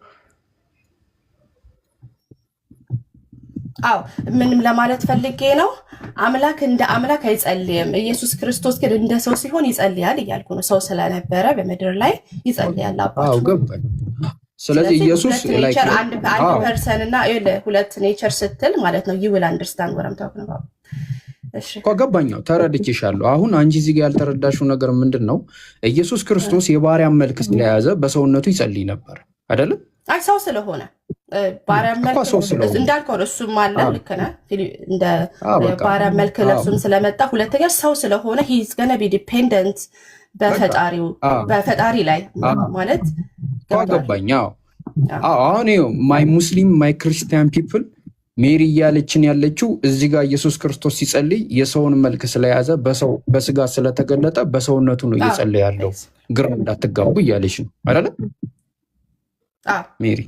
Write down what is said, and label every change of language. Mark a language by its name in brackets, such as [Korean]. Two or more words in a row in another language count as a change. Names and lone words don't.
[Amharic] አዎ ምንም ለማለት ፈልጌ ነው። አምላክ እንደ አምላክ አይጸልይም። ኢየሱስ ክርስቶስ ግን እንደ ሰው ሲሆን ይጸልያል እያልኩ ነው። ሰው ስለነበረ በምድር ላይ ይጸልያል አባቱ። አዎ ገባኝ። ስለዚህ ኢየሱስ [English] like one person [Amharic] እና ሁለት ኔቸር ስትል ማለት ነው [English] you will understand what I'm talking about። [Amharic] እሺ ገባኛው፣ ተረድቼሻለሁ። አሁን አንቺ እዚህ ጋር ያልተረዳሽው ነገር ምንድን ነው? ኢየሱስ ክርስቶስ የባሪያን መልክ ስለያዘ በሰውነቱ ይጸልይ ነበር አይደለም? አይ ሰው ስለሆነ ባሪያን መልክ እንዳልከው እሱም አለ። ልክ ነህ። እንደ ባሪያን መልክ ለብሱም ስለመጣ ሁለተኛ ሰው ስለሆነ [English] he is going to be dependent [Amharic] በፈጣሪ ላይ ማለት ገባኝ። አሁን [English] my Muslim my Christian people [Amharic] ሜሪ እያለችን ያለችው እዚህ ጋር ኢየሱስ ክርስቶስ ሲጸልይ የሰውን መልክ ስለያዘ በስጋ ስለተገለጠ በሰውነቱ ነው እየጸለየ ያለው። ግራ እንዳትጋቡ እያለች ነው አይደለ ሜሪ?